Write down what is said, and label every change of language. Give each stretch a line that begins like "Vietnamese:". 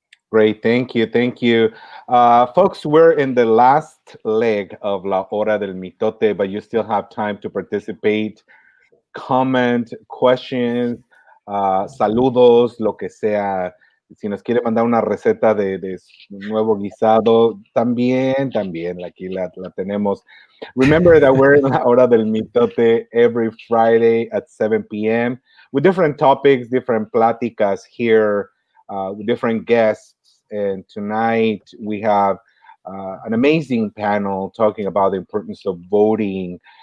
English: Great, thank you. Folks, we're in the last leg of La Hora del Mitote, but you still have time to participate, comment, questions,
Spanish: saludos, lo que sea. Si nos quiere mandar una receta de nuevo guisado, también, aquí la tenemos.
English: Remember that we're in La Hora del Mitote every Friday at 7 p.m. with different topics, different pláticas here, with different guests. And tonight we have an amazing panel talking about the importance of voting.